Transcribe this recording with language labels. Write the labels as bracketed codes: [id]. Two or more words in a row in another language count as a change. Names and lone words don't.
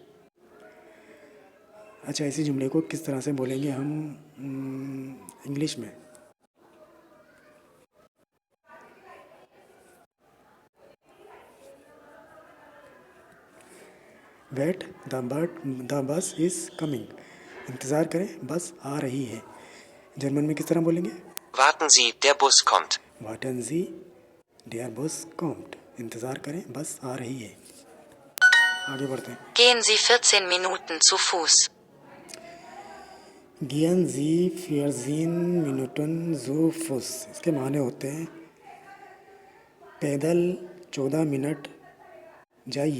[hi] अच्छा, इसी जुमले को किस तरह से बोलेंगे हम इंग्लिश में? [en] wait the bus is coming. [hi] इंतज़ार करें, बस आ रही है। जर्मन में किस तरह बोलेंगे? [de] Warten Sie, der Bus kommt. Warten Sie der Bus kommt. [hi] इंतज़ार करें, बस आ रही है। आगे बढ़ते हैं। [de] Gehen Sie 14 Minuten zu Fuß. Gehen Sie vierzehn Minuten zu Fuß. [hi] इसके माने होते हैं पैदल 14 मिनट जाइए।